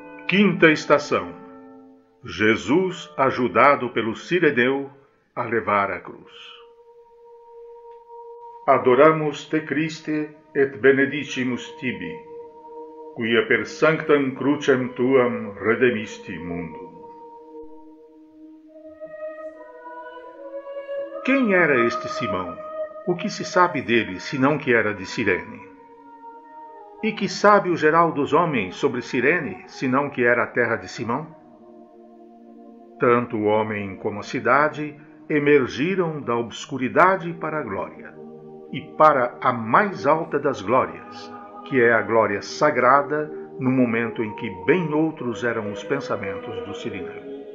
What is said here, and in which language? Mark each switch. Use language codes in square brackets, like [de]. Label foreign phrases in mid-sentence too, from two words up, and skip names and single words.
[pt] Quinta estação. Jesus ajudado pelo Sireneu a levar a cruz. [la] Adoramus te Christe et benedicimus tibi, quia per sanctam crucem tuam redemisti mundum. [pt] Quem era este Simão? O que se sabe dele, senão que era de Cirene? E que sabe o geral dos homens sobre Cirene, senão que era a terra de Simão? Tanto o homem como a cidade emergiram da obscuridade para a glória, e para a mais alta das glórias, que é a glória sagrada, no momento em que bem outros eram os pensamentos do Sirineu.